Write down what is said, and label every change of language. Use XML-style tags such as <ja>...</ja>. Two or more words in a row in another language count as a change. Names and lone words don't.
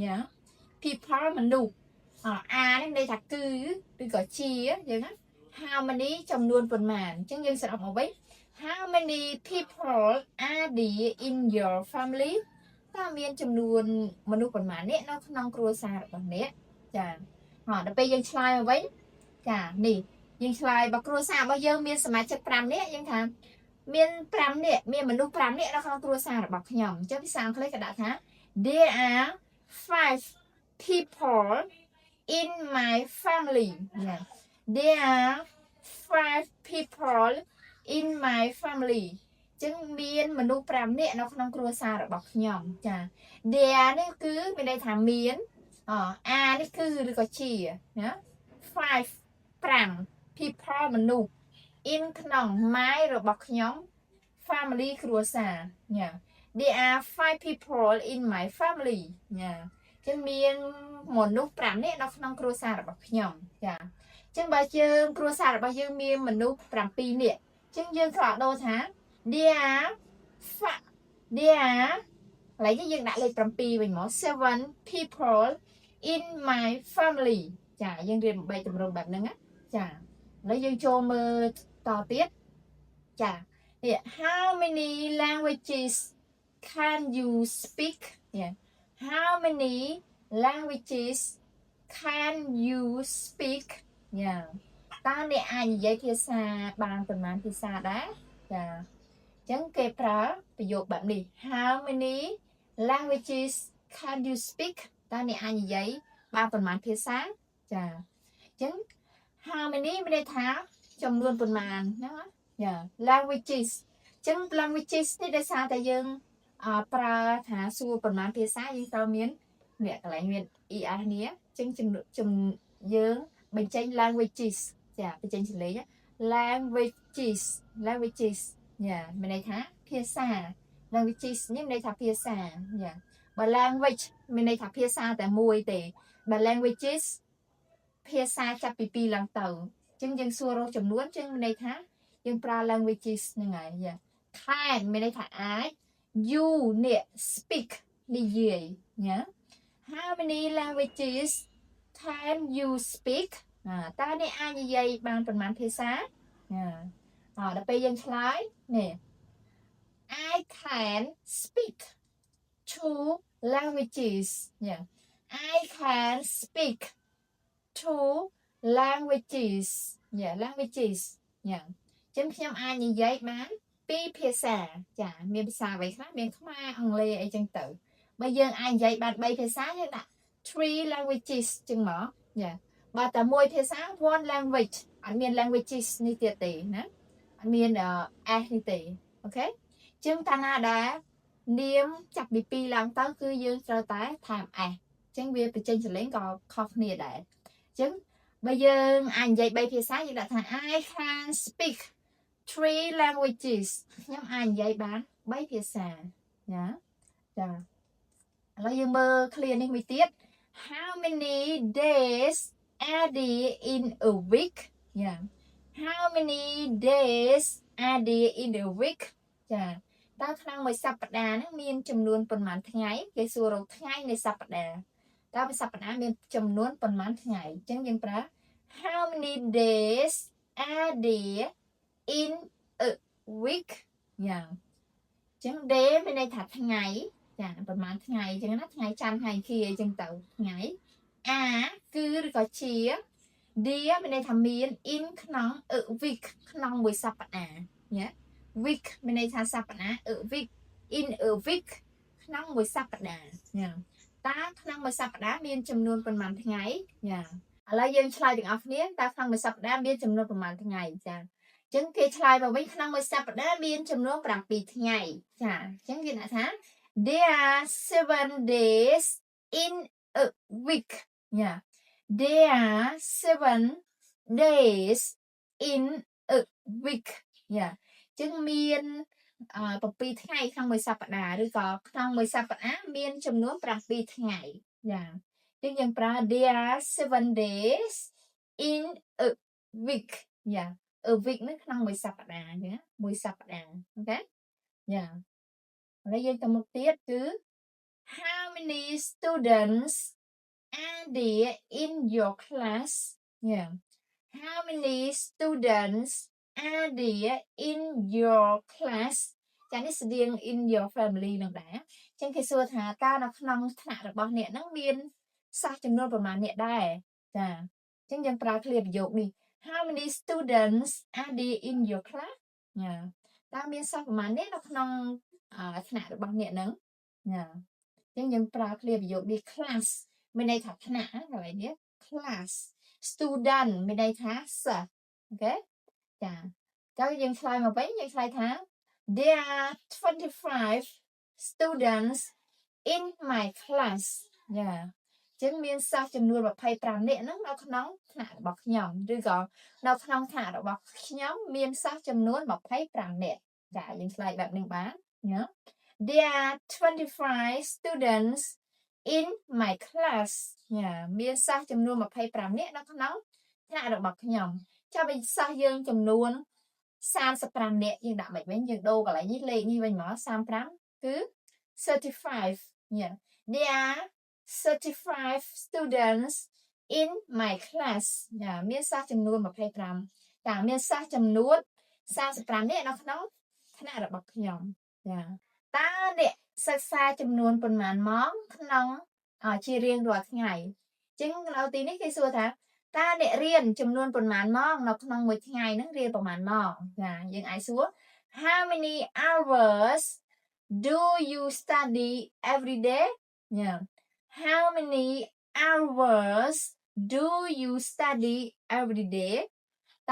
<km>people មនុស្សអានេះន័យថាគឺឬក៏ជាយើងណា</km> <en>how many</en> <km>ចំនួនប៉ុន្មានអញ្ចឹងយើងសរុបមកវិញ</km> <en>how many people are there in your family</en> <km>តើមានចំនួនមនុស្សប៉ុន្មាននាក់នៅក្នុងគ្រួសាររបស់អ្នកចាដល់ពេលយើងឆ្លើយមកវិញចានេះយើងឆ្លើយបើគ្រួសាររបស់យើងមានសមាជិក5នាក់យើងថាមាន5នាក់មានមនុស្ស5នាក់នៅក្នុងគ្រួសាររបស់ខ្ញុំអញ្ចឹងភាសាអង់គ្លេសគេដាក់ថា</km> <en>there are 5 people in my family there are 5 people in my family</en> <km>ចឹងមានមនុស្ស5នាក់នៅក្នុងគ្រួសាររបស់ខ្ញុំចា there នេះគឺមានន័យថាមានare នេះគឺឬក៏ជាណា</km> <en>5 people មនុស្ស in ក្នុង my</en> <km>របស់ខ្ញុំ</km> <en>family គ្រួសារ there are 5 people in my family</en> <km>ចឹងមានមនុស្ស 5នាក់នៅក្នុងគ្រួសាររបស់ខ្ញុំចាចឹងបើយើងគ្រួសាររបស់យើងមានមនុ ស្ស7នាក់ចឹងយើងត្រូវដូរថា</km> <en>there are</en> <km>កន្លែងនេះយើងដាក់លេខ7វិញមក</km> <en>7 people in my family</en> <km>ចាយើងរៀន3ទម្រង់បែបហ្នឹងណាចាឥឡូវយើងចូលមើលតទៀតចានេះ</km> <en>how many languages can you speak how many languages can you speak</en> <km>តើអ្នកអាចនិយាយភាសាបានប៉ុន្មានភាសាដែរចាចឹងគេប្រើប្រយោគបែបនេះ</km> <en>How many languages can you speak</en> <km>តើអ្នកអាចនិយាយបានប៉ុន្មានភាសាចាចឹង</km> <en>how many</en> <km>មានន័យថាចំនួនប៉ុន្មានណា ចា languages ចឹង languages នេះដោយសារតែយើងប្រើថាសួរប៉ុន្មានភាសាយើងត្រូវមានអ្នកកន្លែងមាន er នេះចឹងយើងបញ្ចេញ languages ចាបញ្ចេញសំឡេង languages យ៉ាមានន័យថាភាសា languages នេះមានន័យថាភាសាយ៉ាបើ language មានន័យថា ភាសាតែមួយទេបើ languages ភាសាចាប់ពី2ឡើងទៅអញ្ចឹងយើងសួររកចំនួនអញ្ចឹងមានន័យថាយើងប្រើ languages ហ្នឹងហើយយ៉ា can មានន័យថាអាច you នេះ speak និយាយណា</km> <en>how many languages can you speak</en> <km>តើអ្នកអាចនិយាយបានប៉ុន្មានភាសាដល់ពេលយើងឆ្លើយនេះ</km> <en>I can speak two languages yeah I can speak two languages yeah languages yeah</en> <km>ចឹងខ្ញុំអាចនិ យាយបាន2ភាសាចាមានភាសាអ្វីខ្លះមានខ្មែរអង់គ្លេសអីចឹងទៅបើយើងអាចនិយាយបាន3ភាសាយើងដាក់</km> <en>three languages</en> <km>ចឹងមកយ៉ាបើតែមួយភាសា</km> <en>one language</en> <km>អត់មាន languages នេះទៀតទេណាអត់មាន s នេះទេអូខេចឹងតា ណាដែរនាមចាប់ពី2ឡើងទៅគឺយើងត្រូវតែថែម s ចឹងវាបញ្ចេញសលេងក៏ខុសគ្នាដែរចឹងបើយើងអាចនិយាយ3ភាសាយើងដាក់ថា</km> <en>I can speak three languages</en> <km>ខ្ញុំអាចនិយាយបាន3ភាសាណាចាឥឡូវយើងមើល clear នេះ មួយទៀត</km> <en>How many days are there in a week yeah How many days are there in a week</en> <km>ចាតើក្នុងមួយសប្តាហ៍ហ្នឹងមានចំនួនប៉ុន្មានថ្ងៃគេសួររកថ្ងៃនៃសប្តាហ៍តើមួយ សប្តាហ៍មានចំនួនប៉ុន្មានថ្ងៃអញ្ចឹងយើងប្រើ</km> <en>How many days are there in a week</en> <km>យ៉ាងអញ្ចឹង day មានន័យថាថ្ងៃចាប្រហែលថ្ងៃអញ្ចឹ ងណាថ្ងៃច័ន្ទថ្ងៃគីអីចឹងទៅថ្ងៃគឺឬក៏ជា dia មានន័យថាមាន in ក្នុង</km> <en>a week</en> <km>ក្នុងមួយ សប្តាហ៍ណា week មានន័យថាសប្តាហ៍</km> <en>a week in a week</en> <km>ក្នុងមួយសប្តាហ៍ណាតើក្នុងមួយសប្តាហ៍មានចំនួនប៉ុន្មានថ្ងៃណាឥឡូវយើងឆ្លើយទាំងអស់គ្នាតើក្នុងមួយសប្តាហ៍មានចំនួនប៉ុន្មានថ្ងៃចាអញ្ចឹងគេឆ្លើយមកវិញក្នុងមួយសប្តាហ៍មានចំនួន7ថ្ងៃចាអញ្ចឹងគេដាក់ថា</km> <en>there are 7 days in a week</en> <km>យ៉ា</km> <en>there are 7 days in a week</en> <km>យ៉ាអញ្ចឹងមាន7ថ្ងៃក្នុងមួយសប្តាហ៍ឬក៏ក្នុងមួយសប្តាហ៍មានចំនួន7ថ្ងៃយ៉ាអញ្ចឹងយើងប្រើ</km> <en>there are 7 days in a week</en> <km>យ៉ា</km> <en>a week</en> <km>នេះក្នុងមួយសប្តាហ៍ណាមួយសប្តាហ៍អូខេយ៉ាឥឡូវយើងទៅមុខទៀតគឺ</km> <en>how many students are there in your class yeah how many students are there in your class</en> <km>ចានេះស្តៀង</km> <en>in your family</en> <km>នឹងដែរអញ្ចឹងគេសួរថាតើនៅក្នុងថ្នាក់របស់អ្នកហ្នឹងមានសិស្សចំនួនប្រមាណអ្នកដែរចាអញ្ចឹងយើងប្រើ clear ប្រយោគនេះ</km> <en>how many students are there in your class</en> <km>ណាតើមានសិស្សប្រមាណអ្នកនៅក្នុងថ្នាក់របស់អ្នកហ្នឹងណាអញ្ចឹងយើងប្រើ clear ប្រយោគនេះ class មានន័យថាថ្នាក់ក ន្លែងនេះ</km> <en>class student</en> <km>មានន័យថាសិស្សអូខេចាតើយើងឆ្លើយមកវិញយើងឆ្លើយថា</km> <en>there are 25 students in my class</en> <km>យ៉ា ចឹងមានសិស្សចំនួន25នាក់ហ្នឹងនៅក្នុងថ្នាក់របស់ខ្ញុំឬក៏នៅក្នុងថ្នាក់របស់ខ្ញុំមានសិស្សចំនួន25នាក់ចាយើងឆ្លើយបែបនេះបានណា</km> <en>there are 25 students in my class</en> <km>យ៉ាមានសិស្សចំនួន25នាក់នៅក្នុងថ្នាក់របស់ខ្ញុំចាំវិញសិស្សយើងចំនួន35នាក់យើងដាក់មិនវិញយើងដូរកន្លែងនេះលេខនេះវិញមក35គឺ</km> <en>35 yeah there are 35 students in my class</en> <km>មានសិស្សចំនួន25ចាមានសិស្សចំនួន 35នាក់នៅក្នុងថ្នាក់របស់ខ្ញុំចាតើអ្នកសិក្សាចំនួនប៉ុន្មានម៉ោងក្នុងជារៀងរាល់ថ្ងៃអញ្ចឹងនៅទីនេះគេសួរថាតើអ្នករៀនចំនួនប៉ុន្មានម៉ោងនៅក្នុងមួយថ្ងៃហ្នឹងរៀនប្រហែលម៉ោងចាយើងអាចសួរ</km> <en>how many hours do you study every day</en> <km>ញ៉ាំ</km> <en>how many hours do you study every day</en> <km>តើ</km>